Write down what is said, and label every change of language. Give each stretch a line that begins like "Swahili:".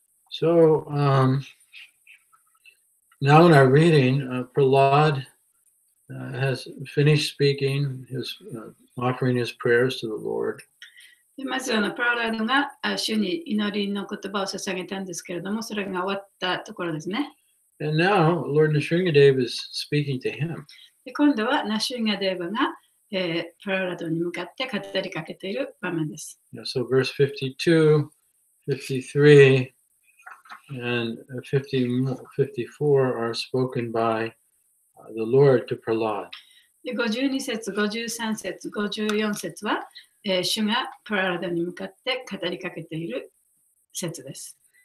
English: So, now in our reading, Prahlad has finished speaking, offering his prayers to the Lord.
Japanese: でまずプララードが主に祈りの言葉を捧げたんですけれども、それが終わったところですね。
English: And now Lord Nrsingadev is speaking to him.
Japanese: で今度はナシュンガデーバが、プララードに向かって語りかけている場面です。
English: So verse 52, 53, and 54 are spoken by the Lord to Prahlad.
Japanese: で52節、53節、54節は、主がプララードに向かって語りかけている節です。